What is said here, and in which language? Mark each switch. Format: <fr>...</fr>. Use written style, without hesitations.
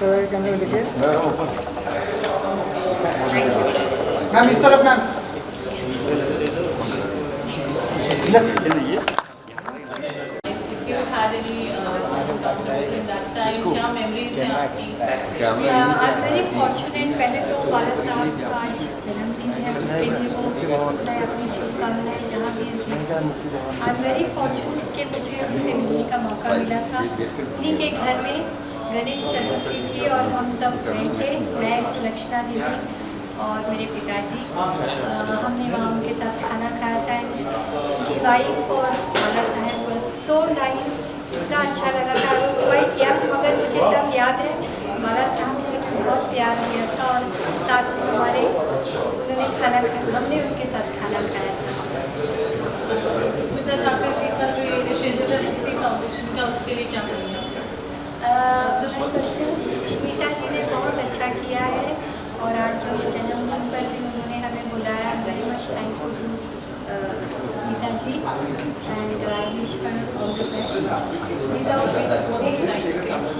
<hi>कैमरे में देखिए मैम, इस तरफ ma'am.</hi> <en>if you had any in that time,</en> <hi>क्या memories हैं आपकी?</hi> <en>I'm very fortunate।</en> <hi>पहले तो बाला साहब का आज जन्मदिन है, उसके लिए वो मैं अपनी शुभकामनाएं जहाँ भी</hi> <en>I'm very fortunate</en> <hi>कि मुझे उनसे मिलने का मौका मिला था। उन्हीं के घर में गणेश चतुर्थी थी और हम सब गए थे, मैं सुलक्षणा दीदी और मेरे पिताजी। हमने वहाँ उनके साथ खाना खाया था। उनकी वाइफ और बाला साहब</hi> <en>was so nice</en> <hi>इतना अच्छा लगा था। और वही किया मगर मुझे सब याद है, बाला साहब ने बहुत प्यार किया था और साथ में हमारे उन्होंने खाना खाया, हमने उनके साथ खाना खाया था। स्मिता ठाकुर जी का जो ये इनिशिएटिव है मुक्ति फाउंडेशन का, उसके लिए क्या करेंगे? मैं सोचती हूँ स्मिता जी ने बहुत अच्छा किया है और आज जो जन्मदिन पर भी उन्होंने हमें बुलाया,</hi> <en>Very much thankful to Smita ji and I wish her all the best. Without being what would you like to say?</en>